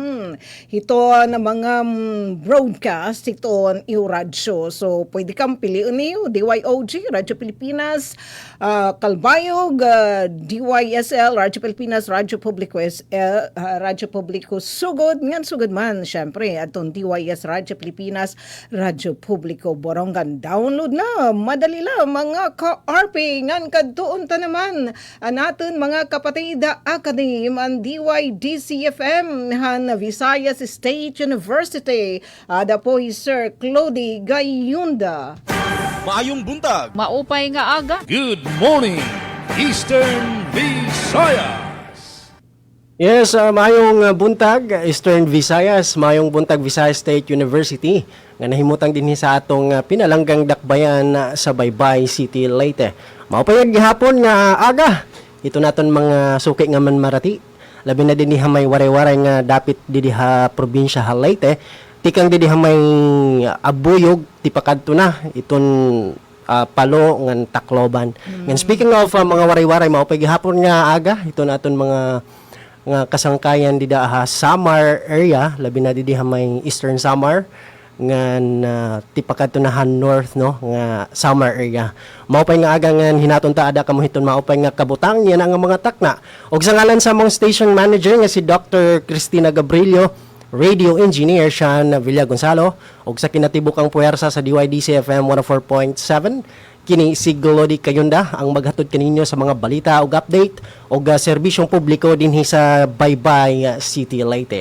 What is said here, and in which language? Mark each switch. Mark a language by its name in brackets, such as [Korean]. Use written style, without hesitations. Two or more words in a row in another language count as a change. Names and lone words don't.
[Waray] hiton na mga broadcast hiton iyo radyo so pwede kang piliin niyo DYOG Radyo Pilipinas Kalbayog, DYSL, Radyo Pilipinas, Radyo Publiko Radyo Publiko Sugod, ngan sugod man, syempre, atong DYS Radyo Pilipinas, Radyo Publiko Borongan. Download na, madali lang, mga ka-RP, ngan kadtuon ta naman, natin mga kapatid Academy, ang DYDCFM, han Visayas State University, ada po Sir Clody Gayunda. [Cebuano] Maayong buntag. [Waray] Maupay nga aga. [English] Good morning, Eastern Visayas. Yes, [Cebuano] mayong buntag Eastern Visayas, mayong buntag Visayas State University nga nahimutang dinhi sa atong pinalanggang dakbayan sa Baybay City, Leyte. [Waray] Maupay gihapon nga aga. Ito naton mga suki nga man marati. Labi na dinhi may waray-waray nga dapit diha probinsya ha Leyte. Tikang diha may abuyog tipakadto na iton palo ngan Tacloban. Ngan [English] speaking of [Waray] mga waray-waray maupay gihapon nga aga ito naton mga kasangkayan dida Samar area labi na diha may Eastern Samar ngan tipakadto na north no nga Samar area. Maupay nga aga ngan hinaton ta ada kamo hiton maupay nga kabutang yan ang mga takna. [Cebuano] Og sa ngalan sa mong station manager nga si Dr. Cristina Gabrilio, Radio Engineer Sean Villa Gonzalo ug sa kinatibukang puwersa sa DYDC FM 104.7 kini si Glody Kayunda ang maghatod kaninyo sa mga balita ug update ug serbisyong publiko dinhi sa Baybay City, Leyte.